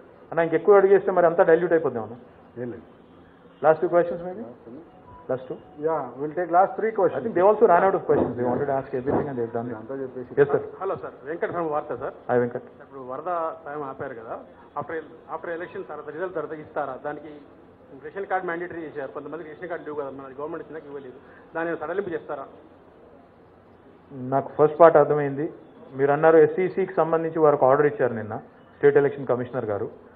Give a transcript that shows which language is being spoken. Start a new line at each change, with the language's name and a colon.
Telugu: అన్న ఇంకెక్కువ అడిగేస్తే మరి అంతా డైల్యూట్ అయిపోద్దాం అన్న. ఏం లేదు.
English: Last 2 questions maybe? Last 2? Yeah, we'll take last 3 questions. I think they also ran out of questions. They wanted to ask everything and they've done it. Yes, sir.
Telugu: Hello sir, Venkat from వార్త sir.
English: Hi, Venkat.
Telugu: ఇప్పుడు వరద సాయం ఆపారు కదా, after election తర్వాత result తర్వాత ఇస్తారా? దానికి రేషన్ కార్డ్ మ్యాండేటరీ చేశారు, కొంతమందికి రేషన్ కార్డు లేవు కదా, మన గవర్నమెంట్ ఇచ్చినాక ఇవ్వలేదు, దాన్ని సడలింపు చేస్తారా? నాకు ఫస్ట్ పార్ట్ అర్థమైంది. మీరు అన్నారు SECకి సంబంధించి వారికి ఆర్డర్ ఇచ్చారు నిన్న స్టేట్ ఎలక్షన్ కమిషనర్ గారు.